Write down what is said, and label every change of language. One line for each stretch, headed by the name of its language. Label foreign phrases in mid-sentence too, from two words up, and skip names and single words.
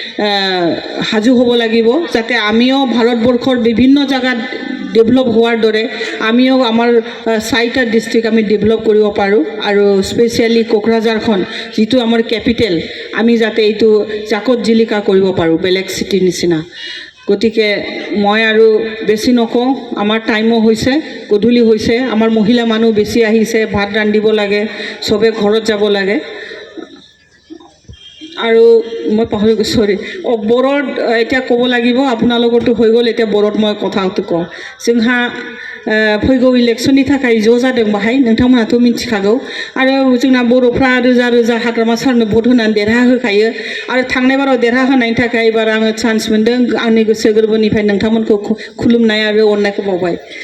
Assamese: সাজু হ'ব লাগিব যাতে আমিও ভাৰতবৰ্ষৰ বিভিন্ন জায়গাত ডেভেলপ হোৱাৰ দৰে আমিও আমাৰ 4টা ডিষ্ট্ৰিক্ট আমি ডেভেলপ কৰিব পাৰোঁ আৰু স্পেচিয়েলি কোকৰাঝাৰখন যিটো আমাৰ কেপিটেল আমি যাতে এইটো জাকত জিলিকা কৰিব পাৰোঁ বেলেগ চিটিৰ নিচিনা গতিকে মই আৰু বেছি নকওঁ আমাৰ টাইমো হৈছে গধূলি হৈছে আমাৰ মহিলা মানুহ বেছি আহিছে ভাত ৰান্ধিব লাগে চবে ঘৰত যাব লাগে আৰু মই পাহৰি গৈছোঁ চৰি বৰত এতিয়া ক'ব লাগিব আপোনালোকৰতো হৈ গ'ল এতিয়া बरत মই কথাটো কওঁ
Bodo: जोंहा फैगौ इलेक्शननि थाखाय ज' जादों बाहाय नोंथांमोनाथ' मिथिखागौ आरो जोंना बर'फ्रा रोजा रोजा हाग्रामा सारनो भट होनानै देरहाहोखायो आरो थांनाय बाराव देरहाहोनायनि थाखाय एबार आङो चान्स मोन्दों आंनि गोसो गोरबोनिफ्राय नोंथांमोनखौ खुलुमनाय आरो अननायखौ बावबाय